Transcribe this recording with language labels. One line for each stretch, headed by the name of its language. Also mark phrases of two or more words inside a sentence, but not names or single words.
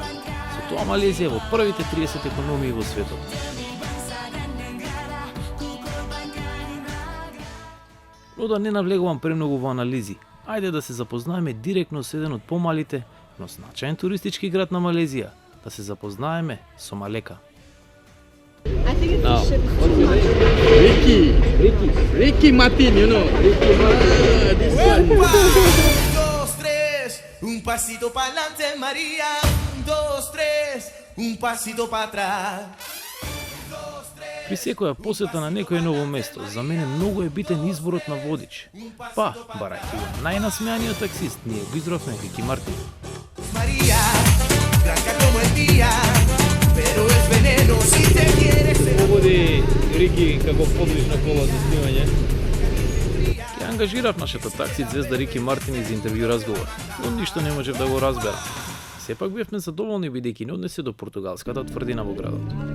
Macedonian: Со тоа Малезија е во првите 30 економии во светот. Но да не навлегувам премногу во анализи, ајде да се запознаеме директно со еден од помалите, но значаен туристички град на Малезија, да се запознаеме со Малека.
English: Ricky Martin, you know. Ricky Martin. This one.
Spanish: 1, 2, 3, un pasito para adelante, María. 1, 2, 3, un pasito para atrás.
Macedonian: При секоја посета на некое ново место, за мене многу е битен изборот на водич. Па, барајќи го најнасмеаниот таксист, ние го избравме Рики Мартин.
Spanish: María, blanca como el día, pero es veneno si te quieres.
Macedonian: Поводи Рики како подлична кола за снимање. Ќе ангажирав нашата такси звезда Рики Мартин за интервју разговор, но ништо не можев да го разберам. Сепак бевме задоволни бидејќи не однесе до португалската тврдина во градот.